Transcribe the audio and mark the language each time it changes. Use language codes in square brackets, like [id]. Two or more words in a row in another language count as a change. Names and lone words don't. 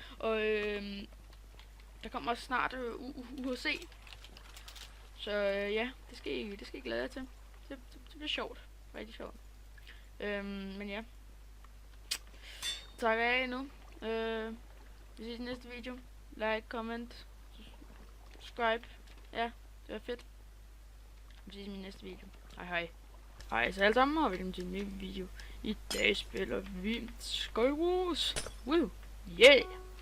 [da] Og der kommer også snart UHC. Så ja, det skal I glæde jer til. Det bliver sjovt. Rigtig sjovt. Men ja. Tak af nu. Vi ses i næste video. [en] Like, comment, subscribe. [da] Ja, det var fedt. Vi ses i min næste video. Hej. Hej så alle sammen, og velkommen til en ny video. I dag spiller vi Skywars. Woo! Yeah!